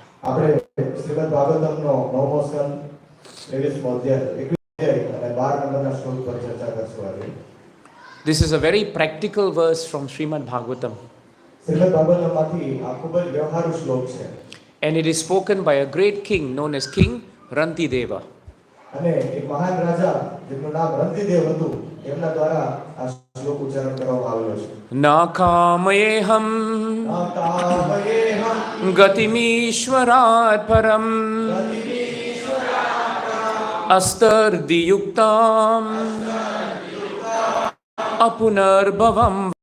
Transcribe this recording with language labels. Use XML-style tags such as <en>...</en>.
<gu>આપણે શ્રીમદ ભાગવતમનો 9મો સ્કંદ 23મો અધ્યાય 21 અને 12 નંબરના શ્લોક પર ચર્ચા કરશું આજે.</gu> <en>This is a very practical verse from Srimad Bhagavatam.</en> <gu>Shrimad ભાગવતમમાંથી આ ખૂબ જ વ્યવહારુ શ્લોક છે.</gu> <en>And it is spoken by a great king known as King Rantideva.</en> <gu>અને એક મહાન રાજા જેનું નામ રંતિદેવ હતું એમના દ્વારા આ શ્લોક ઉચ્ચારણ કરવામાં આવેલો છે.</gu> <sa>નાકામયેહમ ગતિમીશ્વરાત પરમ અસ્તર્દિયુક્તામ અપુનર્ભવમ</sa>